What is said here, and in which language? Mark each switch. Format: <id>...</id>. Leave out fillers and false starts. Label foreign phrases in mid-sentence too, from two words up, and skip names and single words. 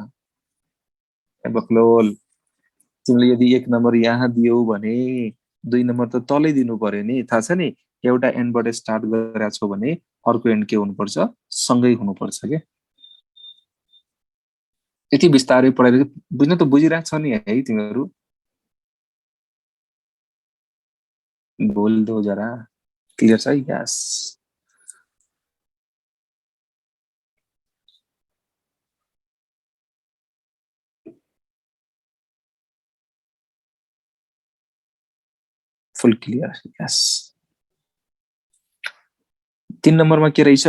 <ne>बक्लोल, तिमीले यदि 1 नम्बर यहाँ दियौ भने 2 नम्बर त तलै दिनु पर्यो नि। थाहा छ नि, एउटा एन्डबाट स्टार्ट गरेको छौ भने अर्को एन्ड के हुनुपर्छ? सँगै हुनुपर्छ के। यति बिस्तारै पढाएर बुझ्न त बुझिरहेको छ नि है तिमीहरू?</ne> <hi>बोल दो जरा,</hi> <ne>क्लियर छ? यस।</ne> <en>full clear. yes.</en> <ne>3 नम्बरमा के रहेछ?</ne>